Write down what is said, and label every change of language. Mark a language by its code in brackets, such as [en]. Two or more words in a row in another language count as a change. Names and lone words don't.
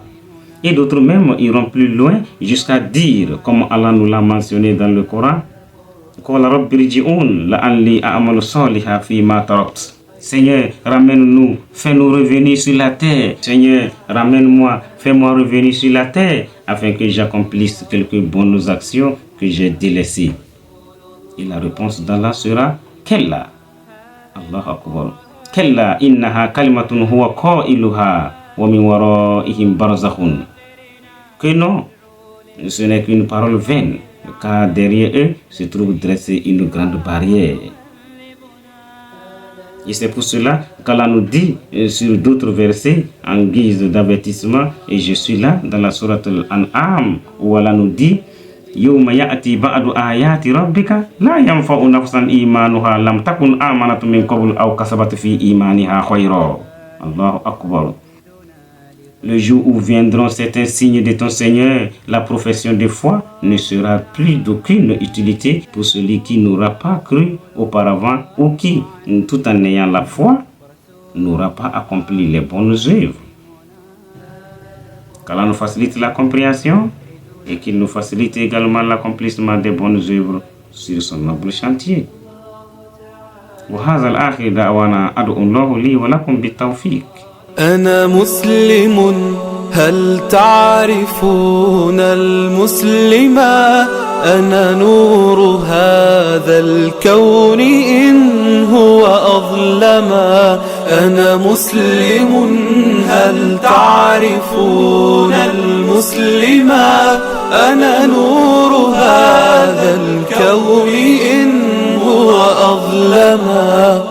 [fr] Et d'autres même iront plus loin jusqu'à dire, comme Allah nous l'a mentionné dans le Coran, Seigneur, ramène-nous, fais-nous revenir sur la terre. Seigneur, ramène-moi, fais-moi revenir sur la terre, afin que j'accomplisse quelques bonnes actions que j'ai délaissées. Et la réponse d'Allah sera, Kella. [ar] الله أكبر. كلا إنها كلمة هو قائلها ومن ورائهم برزخ. [fr] Que non, ce n'est qu'une parole vaine, car derrière eux se trouve dressée une grande barrière. Et c'est pour cela qu'Allah nous dit sur d'autres versets en guise d'avertissement, et je suis là dans la sourate Al-An'am où Allah nous dit [ar] يوم يأتي بعض آيات ربك لا ينفع نفسا إيمانها لم تكن آمنت من قبل أو كسبت في إيمانها خيرا. الله أكبر. [fr] Le jour où viendront certains signes de ton Seigneur, la profession de foi ne sera plus d'aucune utilité pour celui qui n'aura pas cru auparavant ou qui, tout en ayant la foi, n'aura pas accompli les bonnes œuvres. Qu'Allah nous facilite la compréhension et qu'il nous facilite également l'accomplissement des bonnes œuvres sur son noble chantier. [ar] وهذا الآخر دعوانا أدعو الله لي ولكم بالتوفيق. أنا مسلم هل تعرفون المسلما أنا نور هذا الكون إن هو أظلما أنا مسلم هل تعرفون المسلما أنا نور هذا الكون إن هو أظلما